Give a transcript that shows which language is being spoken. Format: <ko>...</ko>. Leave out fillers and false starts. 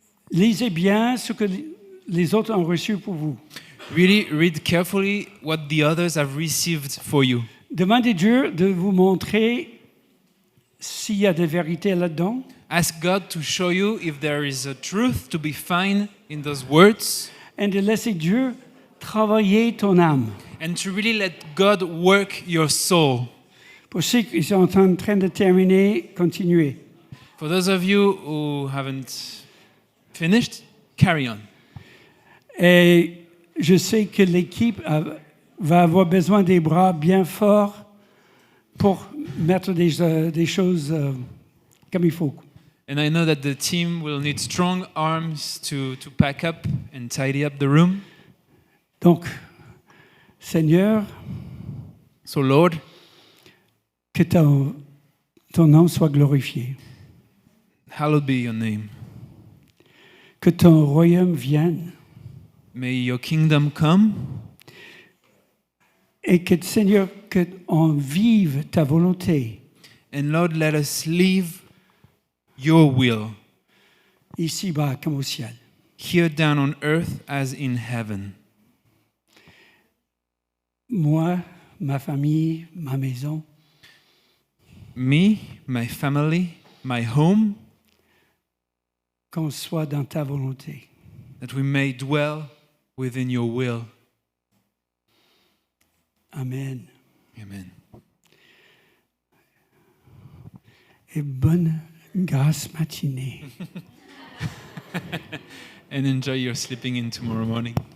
<fr>lisez bien ce que les autres ont reçu pour vous.</fr> <en>really read carefully what the others have received for you.</en> <fr>Demandez Dieu de vous montrer s'il y a des vérités là-dedans.</fr> <en>Ask God to show you if there is a truth to be found in those words,</en> <fr>Et de laisser Dieu travailler ton âme.</fr> <en>and to really let God work your soul.</en> <fr>Pour ceux qui sont en train de terminer, continuez.</fr> <en>For those of you who haven't finished, carry on.</en> <fr>Et je sais que l'équipe va avoir besoin des bras bien forts pour mettre des choses comme il faut.</fr> <en>And I know that the team will need strong arms to pack up and tidy up the room.</en> <fr>Donc, Seigneur,</fr> <en>So Lord,</en> <fr>que ton nom soit glorifié.</fr> <en>hallowed be your name.</en> <fr>Que ton royaume vienne.</fr> <en>May your kingdom come,</en> <fr>Et que, Seigneur, qu'on vive ta volonté</fr> <en>and Lord, let us live your will</en> <fr>ici-bas comme au ciel.</fr> <en>here down on earth as in heaven.</en> <fr>Moi, ma famille, ma maison,</fr> <en>Me, my family, my home,</en> <fr>qu'on soit dans ta volonté.</fr> <en>that we may dwell within your will.</en> <fr>Amen.</fr> <en>Amen.</en> <fr>Et bonne grâce matinée.</fr> <en>And enjoy your sleeping in tomorrow morning.</en>